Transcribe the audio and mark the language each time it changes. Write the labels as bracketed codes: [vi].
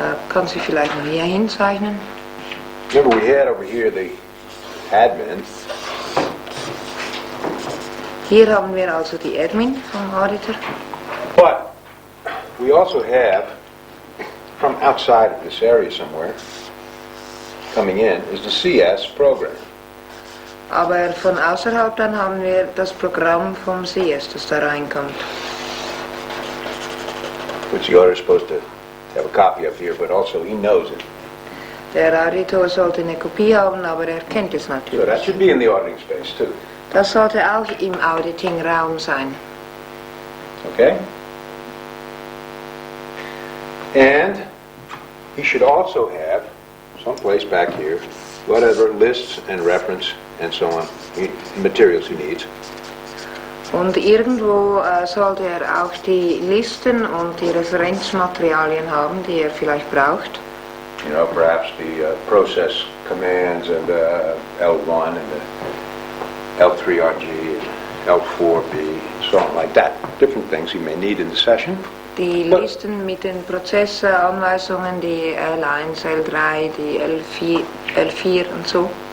[de] Kannst du vielleicht noch hier hinzeichnen? [en] Remember we had over here the admin. [de] Hier haben wir also die Admin vom Auditor. [en] But we also have, from outside of this area somewhere, coming in, is the CS program. [de] Aber von außerhalb dann haben wir das Programm vom CS, das da reinkommt. [en] Which the auditor is supposed to have a copy of here, but also he knows it. [de] Der Auditor sollte eine Kopie haben, aber er kennt es [en] So that [de] natürlich. [en] should be in the auditing space too. [de] Das sollte auch im Auditing-Raum sein. [en] Okay? And he should also have, someplace back here, whatever lists and reference and so on, materials he needs. [de] Und irgendwo sollte er auch die Listen und die Referenzmaterialien haben, die er vielleicht braucht. [en] You know, perhaps the process commands and L1 and the L3RG and L4B, so on like that. Different things he may need in the session. [de] Die Listen mit den Prozessanweisungen, die L1, L3, die L4 und so.